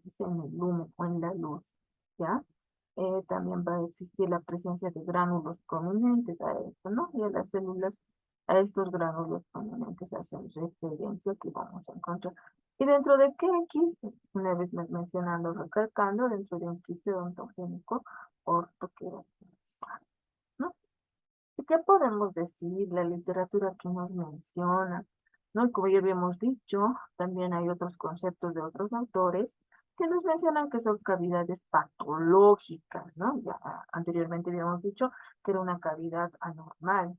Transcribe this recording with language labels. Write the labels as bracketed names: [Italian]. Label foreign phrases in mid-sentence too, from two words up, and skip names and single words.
[Spanish] Dice en el lumen o en la luz, ¿ya? También va a existir la presencia de gránulos prominentes a esto, ¿no? Y a las células, a estos gránulos prominentes hacen referencia que vamos a encontrar. ¿Y dentro de qué quiste? Una vez mencionando, recalcando, dentro de un quiste odontogénico ortoqueratinizado, ¿no? ¿Y qué podemos decir? La literatura que nos menciona, ¿no? Y como ya habíamos dicho, también hay otros conceptos de otros autores que nos mencionan que son cavidades patológicas, ¿no? Ya anteriormente habíamos dicho que era una cavidad anormal.